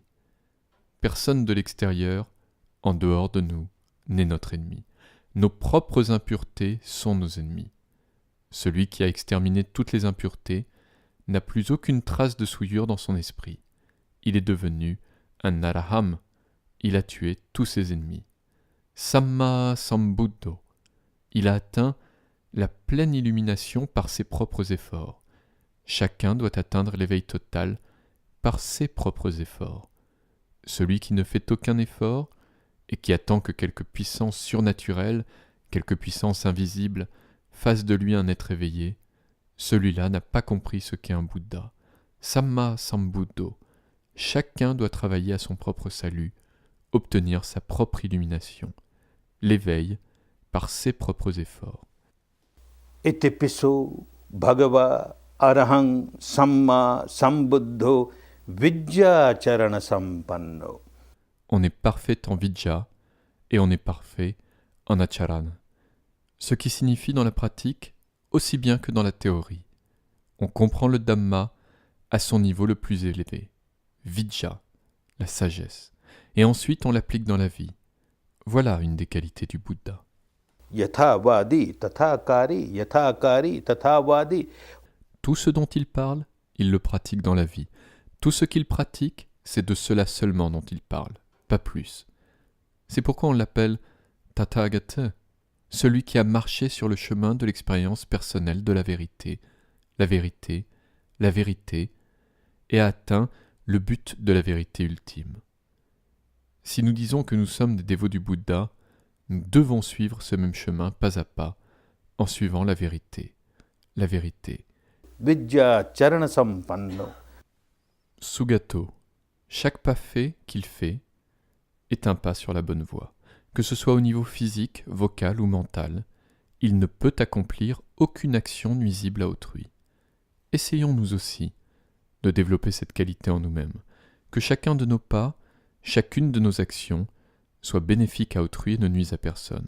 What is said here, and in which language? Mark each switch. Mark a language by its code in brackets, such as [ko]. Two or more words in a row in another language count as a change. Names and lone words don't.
[fr] Personne de l'extérieur, en dehors de nous, n'est notre ennemi. Nos propres impuretés sont nos ennemis. Celui qui a exterminé toutes les impuretés n'a plus aucune trace de souillure dans son esprit. Il est devenu un araham. Il a tué tous ses ennemis. [pi] Samma sambuddho. [fr] Il a atteint la pleine illumination par ses propres efforts. Chacun doit atteindre l'éveil total par ses propres efforts. Celui qui ne fait aucun effort et qui attend que quelque puissance surnaturelle, quelque puissance invisible, fasse de lui un être éveillé, celui-là n'a pas compris ce qu'est un Bouddha. [pi] Samma sambuddho. [fr] Chacun doit travailler à son propre salut, obtenir sa propre illumination, l'éveil par ses propres efforts. [pi] Itipiso bhagava arahang samma sambuddho vidya charana sampanno. [fr] On est parfait en vidya et on est parfait en acharana, ce qui signifie dans la pratique aussi bien que dans la théorie. On comprend le Dhamma à son niveau le plus élevé, vidya, la sagesse, et ensuite on l'applique dans la vie. Voilà une des qualités du Bouddha. [pi] Yathavadi tathakari, yathakari tathavadi. [fr] Tout ce dont il parle, il le pratique dans la vie. Tout ce qu'il pratique, c'est de cela seulement dont il parle, pas plus. C'est pourquoi on l'appelle Tathagata, celui qui a marché sur le chemin de l'expérience personnelle de la vérité, et a atteint le but de la vérité ultime. Si nous disons que nous sommes des dévots du Bouddha, nous devons suivre ce même chemin pas à pas, en suivant la vérité. [pi] Vidya charana sampanno. [fr] Sugato, chaque pas fait qu'il fait est un pas sur la bonne voie. Que ce soit au niveau physique, vocal ou mental, il ne peut accomplir aucune action nuisible à autrui. Essayons nous aussi de développer cette qualité en nous-mêmes, que chacun de nos pas, chacune de nos actions, soit bénéfique à autrui et ne nuise à personne.